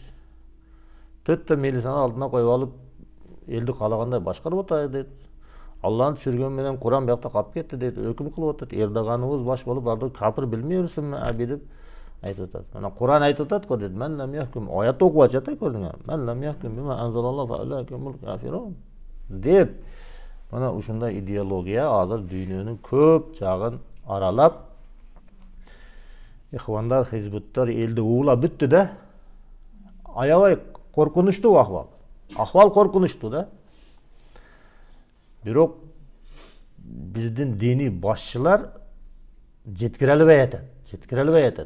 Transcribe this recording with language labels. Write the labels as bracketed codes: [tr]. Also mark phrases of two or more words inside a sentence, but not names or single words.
[ky] Төттө милисаны алдына коюп алып, элди каалагандай башкарып атат дейт. Алланы түшүргөн менен Куран биякта калып кетти дейт. Өкүм кылып атат. Эрдоганыбыз баш болуп барды капыр билмейсиңби аби деп айтып атат. Мына Куран айтып атат го дейт. [ar] من لم يحكم. [ky] Аятты окуп атат көрдүңөр. [ar] من لم يحكم بما أنزل الله فأولئك هم الكافرون деп. [ky] Мына ушундай идеология азыр дүйнөнүн көп жагын аралап, ихвандар, хизбуттар элди уулап бүттү да. Аябай коркунучтуу ахвал. Ахвал коркунучтуу да. Бирок биздин диний башчылар жеткире албай атат.